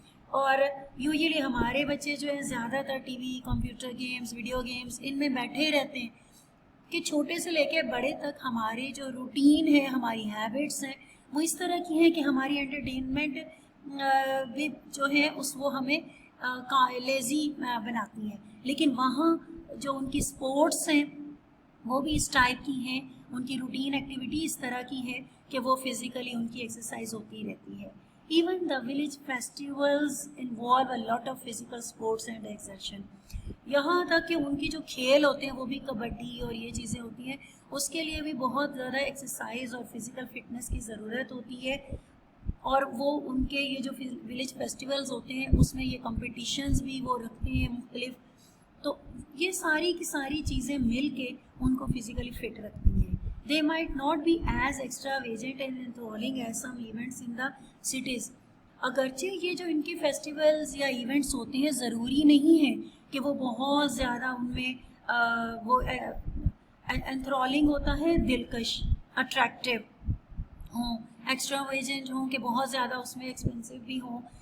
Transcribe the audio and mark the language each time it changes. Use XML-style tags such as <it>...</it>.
<ur>اور یوزلی ہمارے بچے جو ہیں زیادہ تر T V, computer games, video games ان میں بیٹھے رہتے ہیں کہ چھوٹے سے لے کے بڑے تک ہماری جو روٹین ہے, ہماری ہیبٹس ہیں, وہ اس طرح کی ہیں کہ ہماری انٹرٹینمنٹ بھی جو ہے وہ ہمیں لیزی بناتی ہیں. لیکن وہاں جو ان کی سپورٹس ہیں وہ بھی اس ٹائپ کی ہیں, ان کی روٹین ایکٹیویٹی اس طرح کی ہے کہ وہ فزیکلی ان کی ایکسرسائز ہوتی رہتی ہے.</ur> <en>Even the village festivals involve a lot of physical sports and exertion.</en> <ur>یہاں تک کہ ان کی جو کھیل ہوتے ہیں وہ بھی کبڈی اور یہ چیزیں ہوتی ہیں, اس کے لیے بھی بہت زیادہ ایکسرسائز اور فزیکل فٹنس کی ضرورت ہوتی ہے. اور وہ ان کے یہ جو ولیج فیسٹیولز ہوتے ہیں اس میں یہ کمپٹیشنز بھی وہ رکھتے ہیں مختلف. تو یہ ساری کی ساری چیزیں مل کے ان کو فزیکلی فٹ رکھتی ہیں.</ur> <en>They might not be as extravagant and enthralling as some events in the cities.</en> <ur>اگرچہ یہ جو ان کے فیسٹیولز یا ایونٹس ہوتے ہیں ضروری نہیں ہے کہ وہ بہت زیادہ ان میں وہ انتھرالنگ ہوتا ہے, دلکش, اٹریکٹیو ہوں, ایکسٹراویجنٹ ہوں, کہ بہت زیادہ اس میں ایکسپینسو بھی ہوں.</ur>